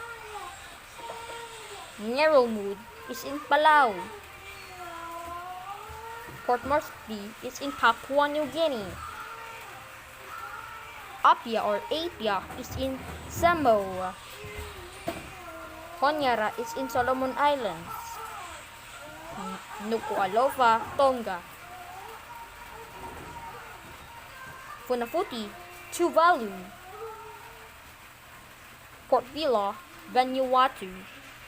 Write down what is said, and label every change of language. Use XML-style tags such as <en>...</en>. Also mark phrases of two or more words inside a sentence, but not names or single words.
<en>Ngerulmud is in Palau. Port Moresby is in Papua New Guinea. Apia or Apia is in Samoa. Honiara is in Solomon Islands. Nuku'alofa, Tonga. Funafuti, Tuvalu. Port Vila, Vanuatu.</en>